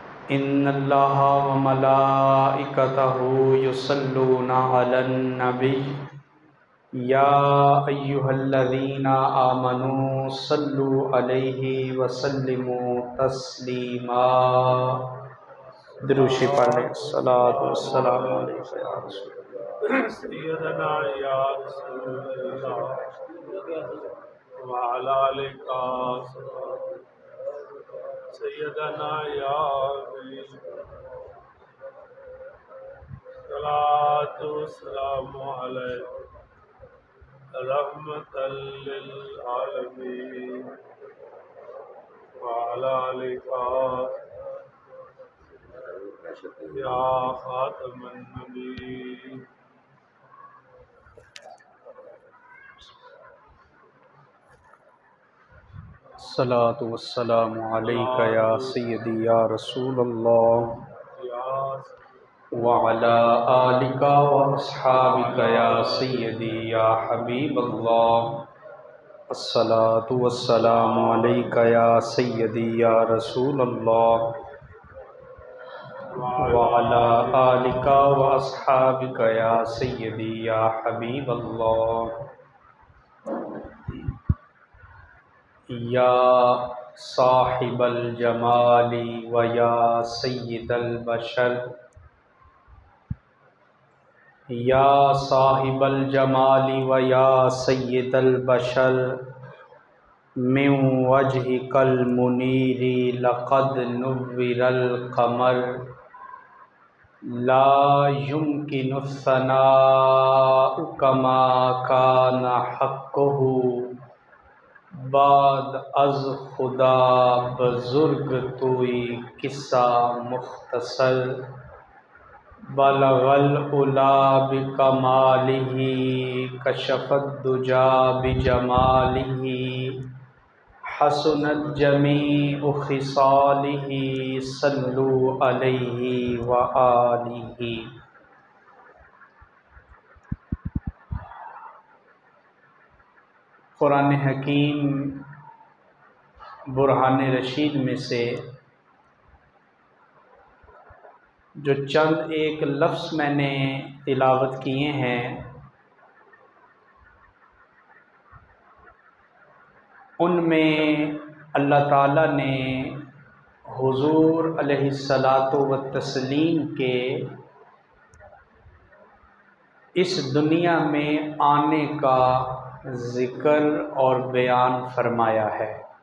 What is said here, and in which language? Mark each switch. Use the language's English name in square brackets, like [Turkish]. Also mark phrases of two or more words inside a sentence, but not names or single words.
[Arabic] إن الله وملائكته يصلون على النبي يا أيها الذين آمنوا صلوا عليه وسلموا تسليما. [Hindi] दुरूद शरीफ पढ़ लें। [Arabic] الصلاة والسلام عليك يا رسول سيدنا يا رسول الله وعلى آلك سيدنا يا حبيب الصلاة والسلام عليك رحمة للعالمين وعلى آلك يا خاتم النبيين. الصلاة والسلام عليك يا سيدي يا رسول الله وعلى آلك وأصحابك يا سيدي يا حبيب الله. الصلاة والسلام عليك يا سيدي يا رسول الله وعلى آلك وأصحابك يا سيدي يا حبيب الله. يا صاحب الجمال ويا سيد البشر يا صاحب الجمال ويا سيد البشر من وجهك المنير لقد نور القمر لا يمكن الثناء كما كان حقه [Persian] بعد از خدا بزرگ تویی قصه مختصر [Arabic] بلغ العلى بكماله كشف الدجى بجماله حسنت جميع خصاله صلوا عليه وآله. [Hindi] कुरान हकीम बुरहान रशीद में से जो चंद एक लफ्ज़ मैंने तिलावत किए हैं, उनमें अल्लाह ताला ने हुज़ूर [Arabic] عليه الصلاة والتسليم [Hindi] के इस दुनिया में आने का ज़िक्र और बयान फरमाया है।